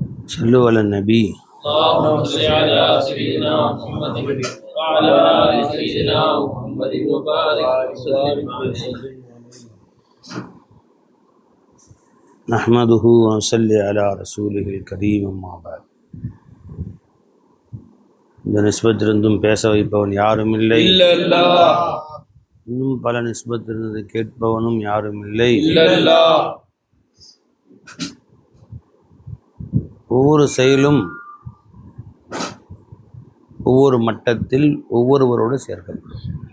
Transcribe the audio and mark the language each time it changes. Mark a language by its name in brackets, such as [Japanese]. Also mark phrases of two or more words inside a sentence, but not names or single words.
[Arabic] صلوا على النبي. اللهم صل على سيدنا محمد وعلى آل سيدنا محمد وبارك وسلم عليه. نحمده ونصلي على رسوله الكريم أما بعد. [Tamil] இந்த நிஸ்பத்திலிருந்தும் பேச வைப்பவன் யாரும் இல்லை, இன்னும் பல நிஸ்பத்திலிருந்து கேட்பவனும் யாரும் இல்லை. ஒவ்வொரு செயலும் ஒவ்வொரு மட்டத்தில் ஒவ்வொருவரோடு சேர்க்கப்படும்.